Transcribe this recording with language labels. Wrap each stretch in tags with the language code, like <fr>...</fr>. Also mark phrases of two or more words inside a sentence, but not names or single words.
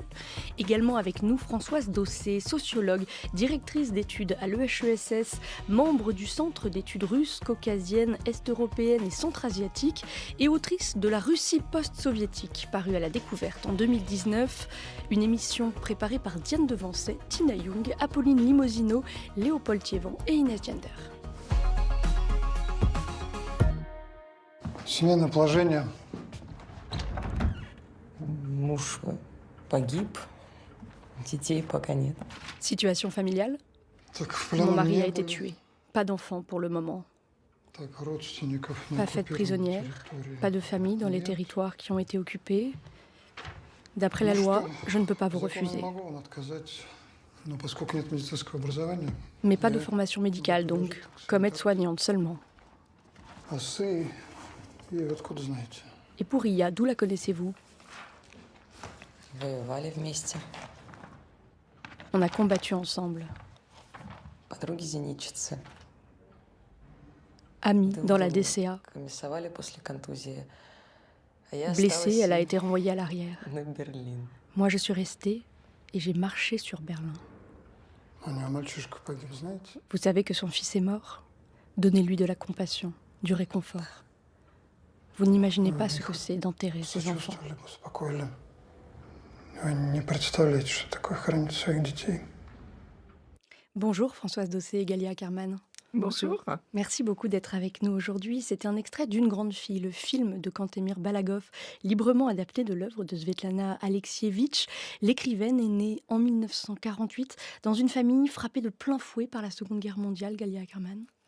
<fr>Également avec nous Françoise Dossé, sociologue, directrice d'études à l'EHESS, membre du Centre d'études russes, caucasiennes, est-européennes et centra-asiatiques, et autrice de La Russie post-soviétique, parue à la Découverte en 2019, une émission préparée par Diane Devancet, Tina Young, Apolline Limosino, Léopold Thiévan et Inès Diander.</fr> <ru>Семейное положение. Муж погиб, детей пока нет.</ru> <fr>Situation familiale.</fr> <ru>Так, в</ru> <fr>Mon</fr> <ru>плену</ru> <fr>mari</fr> <ru>не</ru> <fr>a été</fr> <ru>были.</ru> <fr>tué. Pas d'enfant pour le moment.</fr> <ru>Так, родственников на</ru> <fr>Pas faite</fr> <ru>оккупированной</ru> <fr>prisonnière.</fr> <ru>территории.</ru> <fr>Pas de famille dans les territoires qui ont été occupés. D'après la</fr> <ru>Ну</ru> <fr>loi,</fr> <ru>что,</ru> <fr>je ne peux pas vous</fr> <ru>по закону</ru> <fr>refuser.</fr> <ru>могу вам отказать, но поскольку нет медицинского образования,</ru> <fr>Mais pas de</fr> <ru>я</ru> <fr>formation médicale donc, comme aide-soignante seulement.</fr> <ru>А сы, и вы откуда знаете?</ru> <fr>Et pour Iya, d'où la connaissez-vous?</fr> <ru>Воевали вместе.</ru> <fr>On a combattu ensemble.</fr> <ru>Подруги-зенитчицы.</ru> <fr>Amie</fr> <ru>Друг</ru> <fr>dans la</fr> <ru>другу</ru> <fr>DCA.</fr> <ru>комиссовали после контузии. А я</ru> <fr>Blessée, elle a</fr> <ru>осталась</ru> <fr>été renvoyée à l'arrière.</fr> <ru>на Берлин.</ru> <fr>Moi, je suis restée et j'ai marché sur Berlin.</fr> <ru>У него мальчишка погиб, знаете?</ru> <fr>Vous savez que son fils est mort? Donnez-lui de la compassion, du réconfort. Vous n'imaginez pas ce que c'est d'enterrer ses enfants.</fr> <ru>Сочувствовали бы, успокоили. Вы не представляете, что такое хоронить своих детей.</ru> <fr>Bonjour Françoise Dossé et Galia Ackerman. Bonjour. Merci beaucoup d'être avec nous aujourd'hui. C'était un extrait d'Une grande fille, le film de Kantemir Balagov, librement adapté de l'œuvre de Svetlana Alexievitch. L'écrivaine est née en 1948 dans une famille frappée de plein fouet par la Seconde Guerre mondiale, Galia Ackerman.</fr>